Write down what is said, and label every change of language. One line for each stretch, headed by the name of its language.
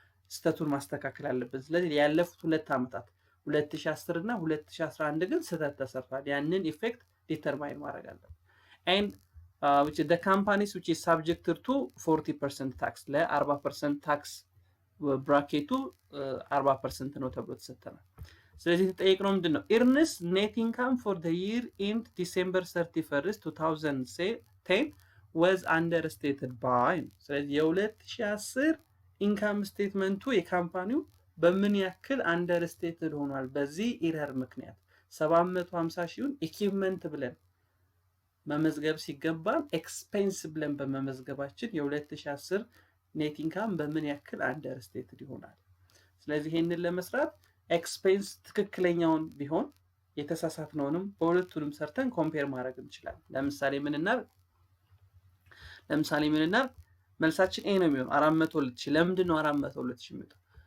Amharic: ስተቱን ማስተካከል አለብን። ስለዚህ ያለፉት 2 አመታት 2010 እና 2011 ግን ስተት ተሰርቷል። ያንን ኢፌክት ዲተርማይን ማድረግ አለብን።
English: and which the companies which is subjected to 40% tax
Amharic: ለ40% tax ብራኬቱ 40% ነው ተብሎ ተሰጥተናል። ስለዚህ ተጠየቅነው ምንድነው?
English: earnest net income for the year end December 31, 2010 was understated by
Amharic: ስለዚህ የ2010 ኢንካም ስቴትመንቱ የካምፓኒው በምን ያክል አንደርስቴትድ ሆኗል? በዚህ ኤረር ምክንያት 750,000ን ኢኩዊፕመንት ብለን መመዝገብ ሲገባ ኤክስፔንስ ብለን በመመዝገባችን የ2010 ኔት ኢንካም በምን ያክል አንደርስቴትድ ይሆናል? ስለዚህ ይሄንን ለመስራት ኤክስፔንስ ትክክለኛውን ቢሆን የተሳሳትነውንም በሁለቱንም ሰርተን ኮምፔር ማድረግ እንችላለን። ለምሳሌ ምን እናር መልሳችን ኤ ነው የሚሆነው 402,000 ለምንድን ነው 402,000 የሚመጣው?